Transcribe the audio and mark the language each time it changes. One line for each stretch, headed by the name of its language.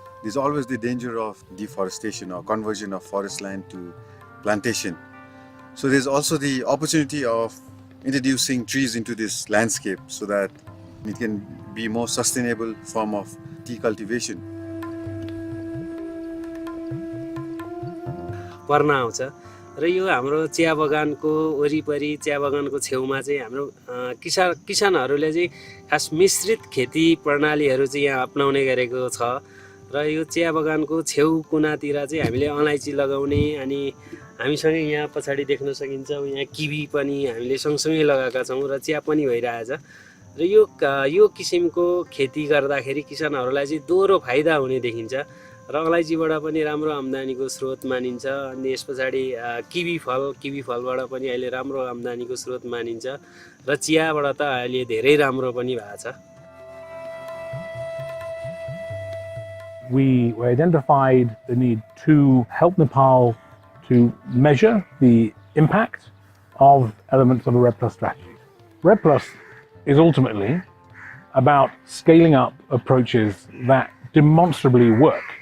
English: There's always the danger of deforestation or conversion of forest land to plantation. So there's also the opportunity of introducing trees into this landscape so that it can be more sustainable form of tea cultivation.
Nepali: पर्न आउँछ र यो हाम्रो चिया बगानको वरिपरि चिया बगानको छेउमा चाहिँ हाम्रो किसानहरूले चाहिँ खास मिश्रित खेती प्रणालीहरू चाहिँ यहाँ अपनाउने गरेको छ र यो चिया बगानको छेउ कुनातिर चाहिँ हामीले अलैँची लगाउने अनि हामीसँगै यहाँ पछाडि देख्न सकिन्छ यहाँ किवी पनि हामीले सँगसँगै लगाएका छौँ र चिया पनि भइरहेछ र यो किसिमको खेती गर्दाखेरि किसानहरूलाई चाहिँ दोहोरो फाइदा हुने देखिन्छ र अलैँचीबाट पनि राम्रो आम्दानीको स्रोत मानिन्छ अनि यस पछाडि किवी फलबाट पनि अहिले राम्रो आम्दानीको स्रोत मानिन्छ र चियाबाट त अहिले धेरै राम्रो पनि भएको छ।
English: We identified the need to help Nepal to measure the impact of elements of a RED Plus strategy. RED Plus is ultimately about scaling up approaches that demonstrably work.